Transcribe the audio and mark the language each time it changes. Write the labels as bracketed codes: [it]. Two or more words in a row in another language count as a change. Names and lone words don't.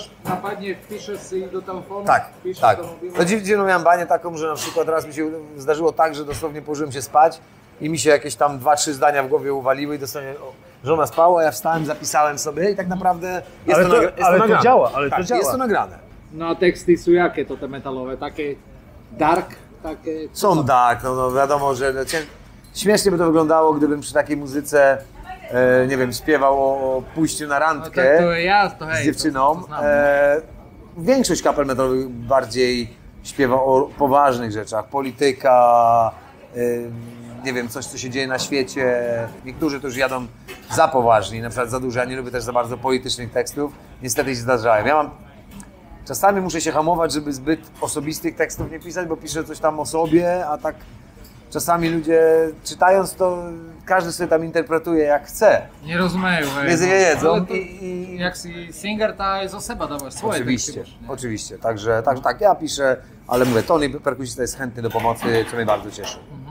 [pl] coś napadnie, wpiszesz sobie do telefonu, Tak, wpiszesz tak. do mobilu. No dziwną miałem banię taką, że na przykład raz mi się zdarzyło tak, że dosłownie położyłem się spać i mi się jakieś tam 2-3 zdania w głowie uwaliły i dosłownie żona spała, ja wstałem, zapisałem sobie i tak naprawdę jest Ale to, to- jest ale to nagrane. działa, ale to Tak, działa. jest to nagrane. [sk] No a teksty sú jaké to te metalové? Také dark? Také... [pl] Są tak, no wiadomo, że śmiesznie by to wyglądało, gdybym przy takiej muzyce, nie wiem, śpiewał o pójściu na No, randkę. tak to ja, to hej, z dziewczyną. To znam. Większość kapel metalowych bardziej śpiewa o poważnych rzeczach. Polityka, nie wiem, coś, co się dzieje na świecie. Niektórzy to już jadą za poważni, na przykład za dużo. Ja nie lubię też za bardzo politycznych tekstów. Niestety się zdarzają. Czasami muszę się hamować, żeby zbyt osobistych tekstów nie pisać, bo piszę coś tam o sobie, a tak czasami ludzie czytając to, każdy sobie tam interpretuje jak chce. Nie rozumieją, hej. Nie jedzą Ale to, i [sk] jak si singer, to aj zo seba dávaš svoje [pl] Oczywiście, teksty. nie? oczywiście. Także tak, ja piszę, ale mówię, Tony, perkusista, jest chętny do pomocy, co mnie bardzo cieszy.